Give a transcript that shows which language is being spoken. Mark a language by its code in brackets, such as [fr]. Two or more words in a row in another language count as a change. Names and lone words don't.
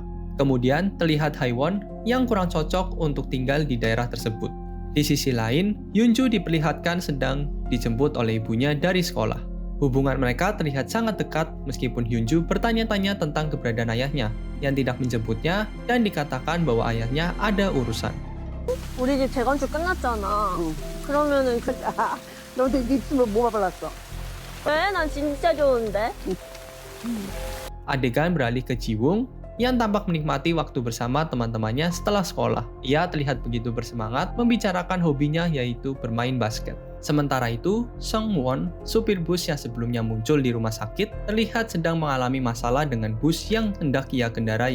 [id] Kemudian terlihat Haewon yang kurang cocok untuk tinggal di daerah tersebut. Di sisi lain, Hyunju diperlihatkan sedang dijemput oleh ibunya dari sekolah. Hubungan mereka terlihat sangat dekat meskipun Hyunju bertanya-tanya tentang keberadaan ayahnya yang tidak menjemputnya dan dikatakan bahwa ayahnya ada urusan. [ko] 우리 집 재건축 끝났잖아. 그러면은 너한테 입술로 뭐가 발랐어? 왜? 난 진짜 좋은데. [id] Adegan beralih ke Ji-woong yang tampak menikmati waktu bersama teman-temannya setelah sekolah. Ia terlihat begitu bersemangat membicarakan hobinya yaitu bermain basket. Sementara itu, Sung-won, supir bus yang sebelumnya muncul di rumah sakit, terlihat sedang mengalami masalah dengan bus yang hendak ia kendarai.